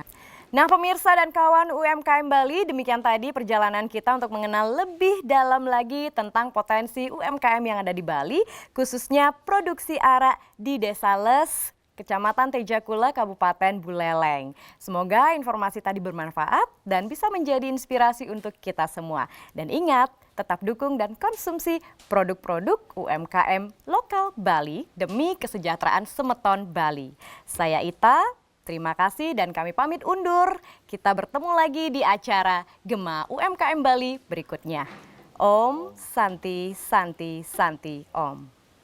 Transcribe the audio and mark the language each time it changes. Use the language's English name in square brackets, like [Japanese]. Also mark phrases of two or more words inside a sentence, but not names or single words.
[Indonesian] Nah pemirsa dan kawan UMKM Bali, demikian tadi perjalanan kita untuk mengenal lebih dalam lagi tentang potensi UMKM yang ada di Bali, khususnya produksi arak di Desa Les, Kecamatan Tejakula, Kabupaten Buleleng. Semoga informasi tadi bermanfaat dan bisa menjadi inspirasi untuk kita semua. Dan ingat, tetap dukung dan konsumsi produk-produk UMKM lokal Bali demi kesejahteraan semeton Bali. Saya Ita. Terima kasih dan kami pamit undur. Kita bertemu lagi di acara Gema UMKM Bali berikutnya. [Sanskrit] Om Santi Santi Santi Om.